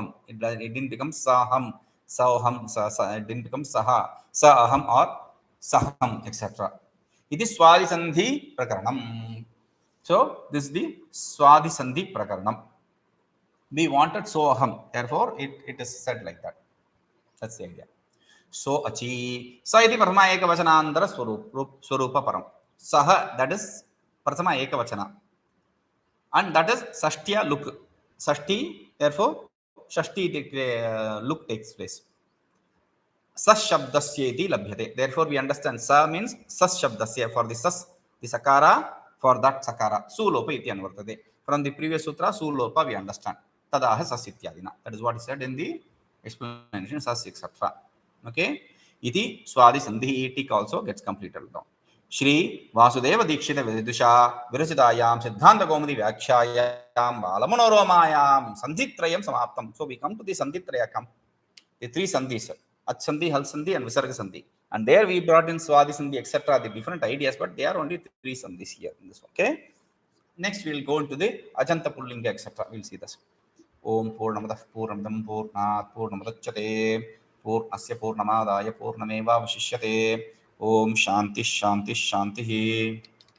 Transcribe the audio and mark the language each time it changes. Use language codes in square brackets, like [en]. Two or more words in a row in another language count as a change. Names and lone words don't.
[en] It didn't become [sa] saham, saham, [en] it didn't become saha, [sa] sa aham [en] or saham, etc. It is [sa] swadi sandhi prakaranam. [en] So this is the [sa] swadi sandhi prakaranam. [en] We wanted so aham, therefore it is said like that. That's the idea. So [sa] achi sa iti prathama ekavachanantara swarupa param. Saha, [en] that is [sa] prathama ekavachana, [en] and that is sashtya look. Sashti, therefore shashti look takes place. [sa] Sas shabdasya iti labhyate. [en] Therefore we understand sa means [sa] sas shabdasya, [en] for the sas, the sakara, for that [sa] sakara sulopa iti anvartate. [en] From the previous sutra sulopa we understand [sa] tadaha sas ityadina. [en] That is what is said in the explanation sas etc. Okay, [sa] iti swadi sandhi [en] tick also gets completed now. [sa] Shri Vasudeva Dikshita Vidusha Virachitayam Siddhanta Kaumudi Vyakshayam Balamanoramayam Sandhitrayam Samaptam. [en] So we come to the Sandhitrayakam, the 3 sandhis, [sa] Ach Sandhi, Hal Sandhi [en] and [sa] Visarga Sandhi. [en] And there we brought in [sa] Swadi Sandhi, [en] etc. The different ideas, but they are only 3 sandhis here in this. Okay. Next we will go into the [sa] Ajanta Pullinga, [en] etc. We will see this. [sa] Om Purnamadah Purnamidam Purnat Purnamadachyate Purnasya Purnamadaya Purnameva Vashishyate. Om Shanti Shanti Shanti.